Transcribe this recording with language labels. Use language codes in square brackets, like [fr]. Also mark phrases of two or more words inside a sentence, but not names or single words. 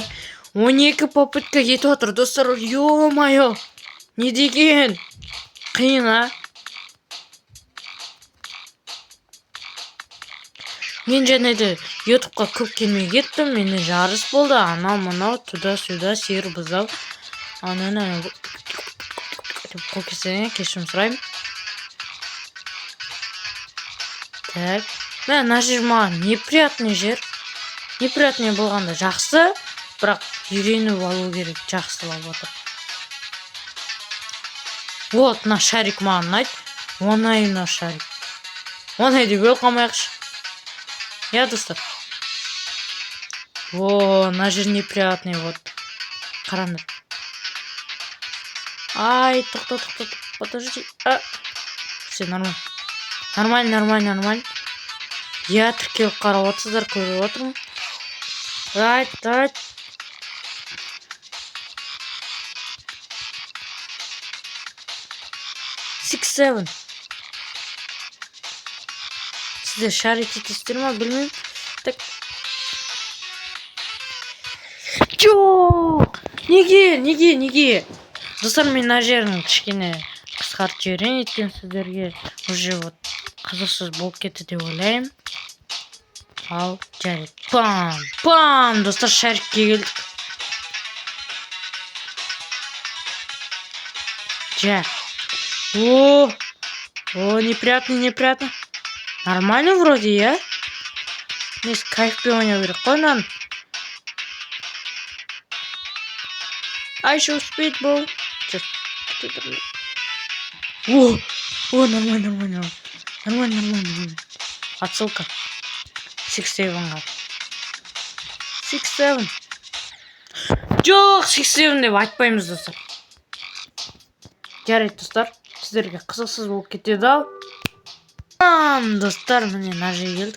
[kk] 12 попытка кетіп отыр, достар. Ё-моё. Не деген? Қиын, а? Мен және де ютубқа көп келмей кеттім. Менде жарыс болды. Анау мынау туда-сюда сиыр бұзау. Ана кесене кешірім сұраймын. [ru] Так. [kk] Мына жер маған неприятный жер. Неприятный болғанда жақсы, бірақ үйреніп алу керек. Жақсылап отыр. Вот, мына шарик маған ұнайды. Оңай мына шарик. Оңай деп өліп қалмайықшы. Я, достар. О, мына жер неприятный, вот. Қараңдар. Ай, тоқта. [ru] Подожди. Все, нормально. Нормально. [kk] Я тіркеліп қарап отырсыздар, көріп отырмын. [en] Right. 6-7. [kk] Сіздер шарик етесіздер ма, білмеймін. Так. Жоқ! Неге? Достар, мен мына жерін кішкене қысқартып жіберейін, өйткені сіздерге [ru] уже вот [kk] қызықсыз болып кетті деп ойлаймын. Ал, жарайды. Пам! Достар, шарикке келдік. Жа. [ru] О, неприятно. Нормально вроде, я? [kk] Несі кайфпен ойнау керек қой мынаны. [ru] А еще успеть был. О, нормально. Отсылка. [kk] 6-7-ға. 6-7. Жоқ, 6-7 деп айтпаймыз, достар. Жарайды, достар. Сіздерге қызықсыз болып кетеді ау. Достар, міне мына жерге келдік.